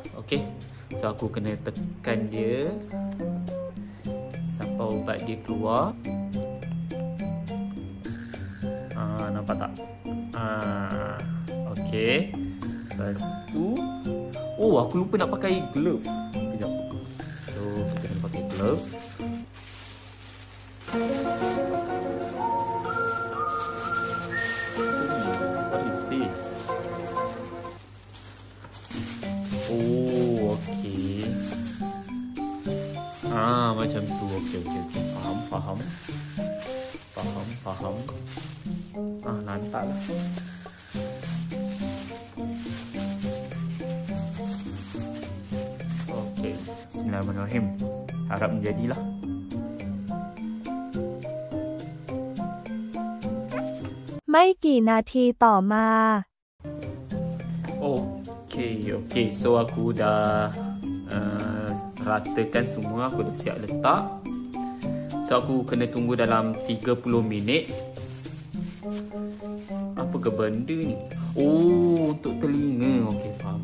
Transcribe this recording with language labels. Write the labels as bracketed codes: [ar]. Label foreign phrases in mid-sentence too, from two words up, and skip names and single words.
[ms] Okay, so aku kena tekan dia sampai ubat dia keluar. Nampak tak? Okay. Lepas tu, oh, aku lupa nak pakai glove. Sekejap. So kita kena pakai glove. [en] What is this? [ms] Oh, okay. Macam tu. Okay. Faham. Lantak lah. Okay, Bismillahirrahmanirrahim. Harap menjadilah. [th] Mai กี่นาทีต่อมา [ms] Okay. So aku dah ratakan semua. Aku dah siap letak. So aku kena tunggu dalam 30 minit. Apa ke benda ni? Oh, untuk telinga. Okay, faham.